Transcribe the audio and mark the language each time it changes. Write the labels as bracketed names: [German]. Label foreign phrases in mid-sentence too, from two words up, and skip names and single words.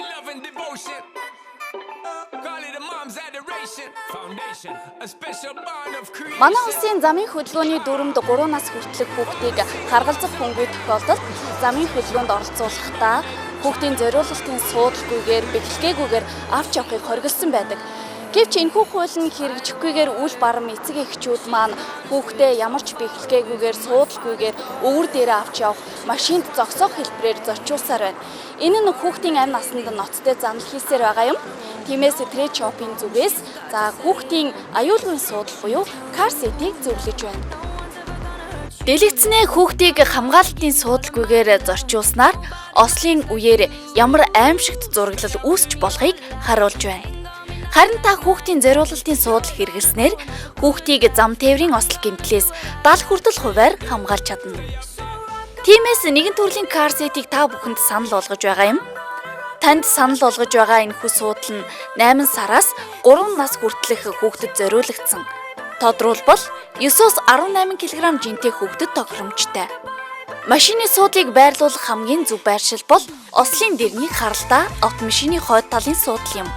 [English] and devotion. Call it a mom's adoration. Foundation, a special bond of creation. [Mongolian] Манай улсын замын хөдөлгөөний дүрмд 3 нас хүртэлх хүүхдийг харгалзах хөнгөй тохиолдолд замын хөдөлгөөнд оролцуулахдаа хүүхдийн зориулалтын суудалгүйгээр бэхлэгээгүйгээр авч явахыг хориглосон байдаг. Гэвч энэхүү хууль нь хэрэгжихгүйгээр үл барам эцэг эхчүүд маань хүүхдээ ямар ч бэхлэгээгүйгээр суудалгүйгээр өвөр дээрээ авч явах, машинд зогсоох хэлбэрээр зочиулсаар байна. Энэ нь хүүхдийн амь насанд ноцтой занал хийсээр байгаа юм. Тиймээс Trade Shop-ийн зүгээс хүүхдийн аюулгүй суудал буюу [English] car seat- [Mongolian] ийг зөвлөж байна. Дэлгэцнээ хүүхдийг хамгаалалтын суудалгүйгээр зорчуулснаар ослын үеэр ямар аимшигт зураглал үүсч болохыг харуулж байна. Харин та хүүхдийн зориулалтын суудал хэрэглэснээр хүүхдийг зам тээврийн осол гэмтлээс 70 хүртэл хувиар хамгаалж чадна. Тиймээс нэгэн төрлийн [English] car seat- [Mongolian] ийг та бүхэнд санал болгож байгаа юм. Танд санал болгож байгаа энэхүү суудал нь 8 сараас 3 нас хүртэлх хүүхдэд зориулагдсан. Тодруулбал 9-өөс 18 кг жинтэй хүүхдэд тохиромжтой. Машины суудлыг байрлуулах хамгийн зөв байршил бол ослын дэрний харалтаа автомашины хойд талын суудал юм.